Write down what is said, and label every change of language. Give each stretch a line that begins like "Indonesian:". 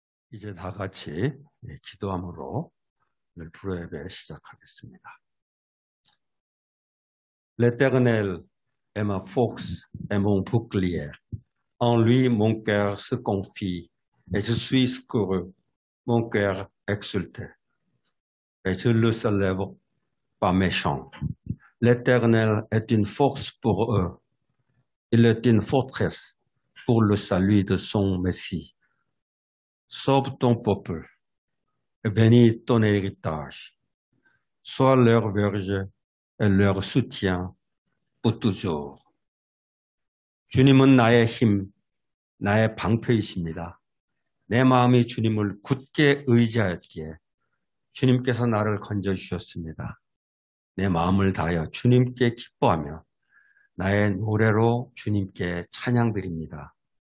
Korean: 이제 다 같이 기도함으로 오늘 불후예배 시작하겠습니다.
French: L'Éternel est ma force et mon bouclier. En lui, mon cœur se confie et je suis secouru, mon cœur exulté. Et je le célèbre par mes chants. L'Éternel est une force pour eux. Il est une forteresse pour le salut de son Messie. Sauve ton peuple et bénis ton héritage. Sois leur berger et leur soutien pour toujours.
Korean: 주님은 나의 힘, 나의 방패이십니다. 내 마음이 주님을 굳게 의지하였기에 주님께서 나를 건져주셨습니다. 내 마음을 다하여 주님께 기뻐하며 나의 노래로 주님께 찬양드립니다.